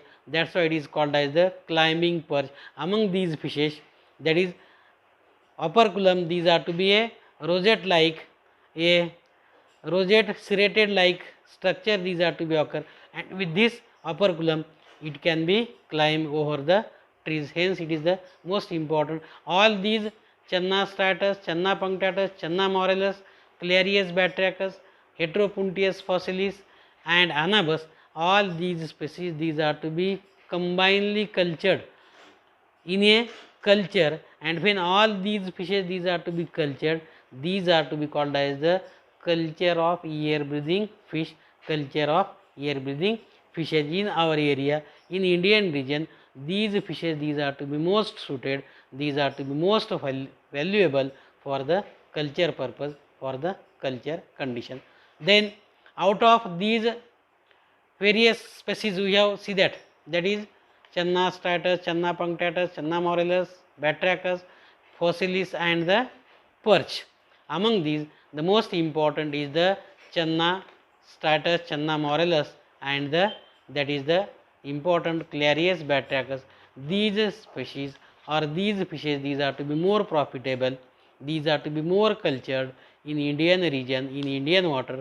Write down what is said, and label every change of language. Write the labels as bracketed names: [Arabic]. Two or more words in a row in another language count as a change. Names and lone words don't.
[English] That's why it is called as the climbing perch. Among these fishes, that is operculum, these are to be a rosette like, a rosette serrated like structure these are to be occur, and with this operculum it can be climb over the trees, hence it is the most important. All these Channa striatus, Channa punctatus, Channa morellus, Clarias batrachus, Heteropuntius fossilis and Anabas, all these species these are to be combinedly cultured in a culture, and when all these fishes these are to be cultured, these are to be called as the culture of air breathing fish, culture of air breathing fishes in our area, in Indian region. These fishes these are to be most suited, these are to be most valuable for the culture purpose, for the culture condition. Then out of these various species we have see that, that is Channa striatus, Channa punctatus, Channa morellus, batrachus, fossilis and the perch. Among these the most important is the Channa striatus, Channa morellus and the, that is the important Clarias batrachus. These species or these fishes these are to be more profitable, these are to be more cultured in Indian region, in Indian water.